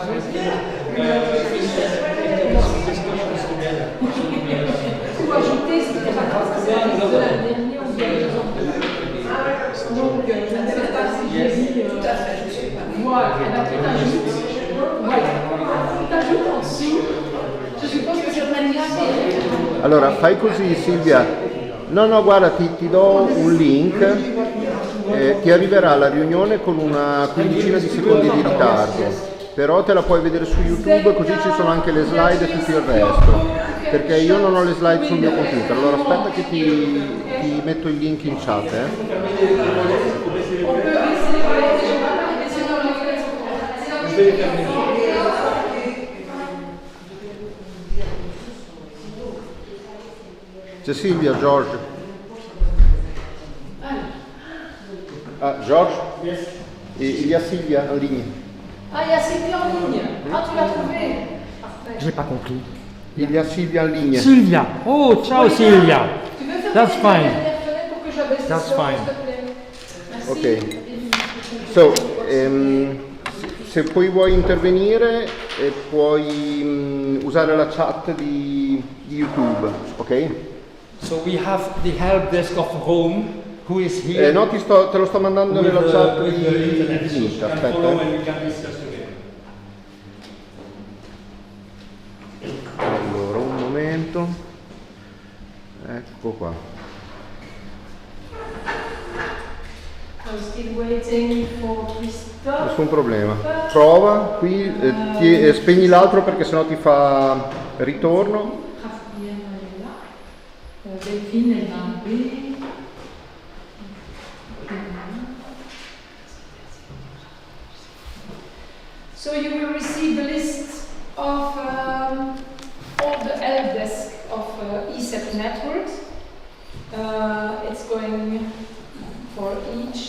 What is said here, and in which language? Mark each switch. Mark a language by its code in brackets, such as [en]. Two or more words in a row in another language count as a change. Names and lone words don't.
[fr] Ou ajouter, c'était pas grave, c'est la liste de la dernière ou bien donc, je ne sais pas si j'ai dit. Voilà, et bien tu t'ajoutes. Voilà, tu t'ajoutes en dessous. Je suppose que c'est manière. [it] Allora, fai così Silvia. No, guarda, ti do un link. Ti arriverà la riunione con una quindicina di secondi di ritardo, però te la puoi vedere su YouTube, così ci sono anche le slide e tutto il resto, perché io non ho le slide sul mio computer. Allora aspetta che ti metto il link in chat. C'è Silvia, George. [fr] Ah, Georges? Yes. Et il y a Sylvia en ligne. Ah, il y a Sylvia en ligne. Ah, tu l'as trouvé. Je n'ai pas compris. Il y a Sylvia en ligne. Sylvia. Oh, ciao Sylvia. Tu veux faire [en] That's fine. [fr] pour que j'abaisse [en] That's [fr] ça, [en] fine. [fr] s'il te plaît? Merci. Ok. [it] So, se poi vuoi intervenire, puoi usare la chat di YouTube, ok? [en] So we have the help desk of Rome. Who is here? [it] No, te lo sto mandando nella chat di Nick, aspetta. Allora, un momento. Ecco qua. [en] I'm still waiting for Christophe. [it] Nessun problema. Prova qui, spegni l'altro perché sennò ti fa ritorno. [fr] Delphine est dans B. [en] So you will receive the list of all the help desk of Ecett-Networks. It's going for each.